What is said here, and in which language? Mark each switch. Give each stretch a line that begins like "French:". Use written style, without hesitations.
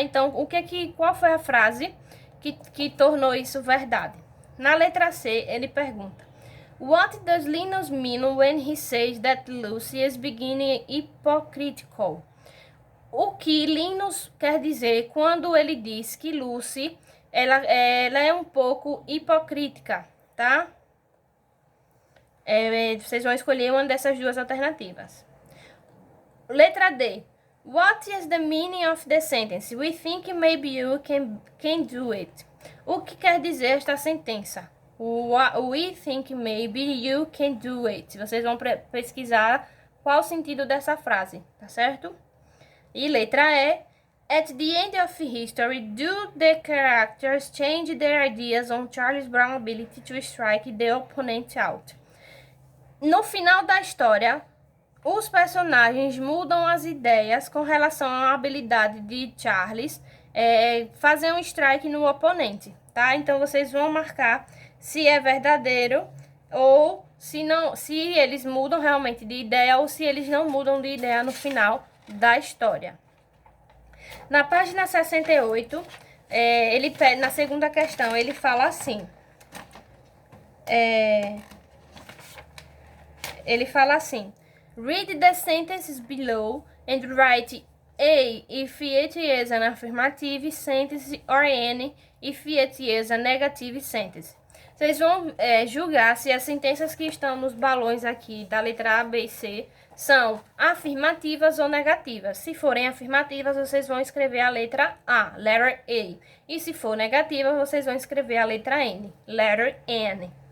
Portuguese: Então, qual foi a frase que tornou isso verdade? Na letra C, ele pergunta:
English: What does Linus mean when he says that Lucy is beginning hypocritical?
Portuguese: O que Linus quer dizer quando ele diz que Lucy ela é um pouco hipocrítica, tá? Vocês vão escolher uma dessas duas alternativas. Letra D.
English: What is the meaning of the sentence? We think maybe you can do it.
Portuguese: O que quer dizer esta sentença?
English: We think maybe you can do it.
Portuguese: Vocês vão pesquisar qual o sentido dessa frase, tá certo? E letra E.
English: At the end of history, do the characters change their ideas on Charles Brown's ability to strike the opponent out?
Portuguese: No final da história, os personagens mudam as ideias com relação à habilidade de Charles fazer um strike no oponente, tá? Então, vocês vão marcar se é verdadeiro ou se eles mudam realmente de ideia ou se eles não mudam de ideia no final da história. Na página 68, na segunda questão, ele fala assim. Ele fala assim:
English: Read the sentences below and write A if it is an affirmative sentence or N if it is a negative sentence.
Portuguese: Vocês vão julgar se as sentenças que estão nos balões aqui da letra A, B e C são afirmativas ou negativas. Se forem afirmativas, vocês vão escrever a letra A, letter A. E se for negativa, vocês vão escrever a letra N, letter N.